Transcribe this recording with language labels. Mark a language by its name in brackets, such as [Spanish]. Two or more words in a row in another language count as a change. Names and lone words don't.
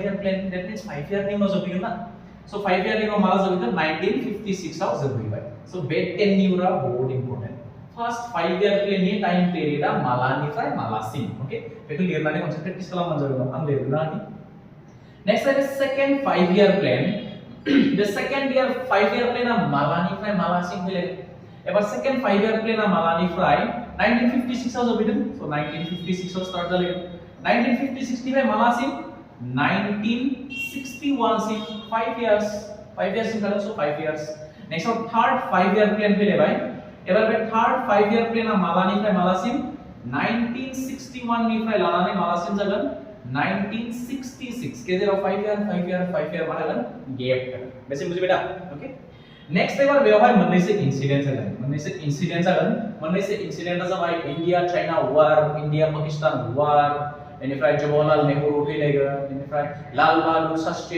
[English] year plan that means 5 [Bodo] इयारनि उनाव जोबहैगोन ना सो 5 इयारनि उनाव माला जोबहैगोन 1956 आव जोबहैबाय सो बे टेन्युरा बहुत [English] important first 5 year [Bodo] प्लेननि टाइम पिरियडा मालानिफ्राय मालासिम ओके बेखौ लिरनानै खनसे प्रेक्टिस खालामबानो जागोन आं लिरना होनि नेक्स्ट आरो [English] second 5 year plan the second year 5 year plan [Bodo] मालानिफ्राय मालासिम फैलाय एबा [English] second 5 year plan [Bodo] मालानिफ्राय 1956 आव जोबैदों सो 1956 आव स्टार्ट जाले 1956 निफ्राय मालासिम 1961 सिम 5 years सिम थादों सो 5 years नेक्स्ट आव थर्ड [English] 5 year plan [Bodo] फैलायबाय एबार बे थर्ड [English] 5 year plan [Bodo] मालानिफ्राय मालासिम 1961 निफ्राय लानानै मालासिम जागोन 1966 गेजेराव 5 इयार मा जागोन गेप बेसे बुजिबाय दा ओके नेक्स्ट एबार बेवहाय मोननैसो इन्सिडेन्ट जागोन मोननैसो इन्सिडेन्टआ जाबाय [English] India China war India Pakistan war [Bodo] बेनिफ्राय जवाहरलाल नेहरू थैलायगोन बेनिफ्राय लाल बहादुर शास्त्रीया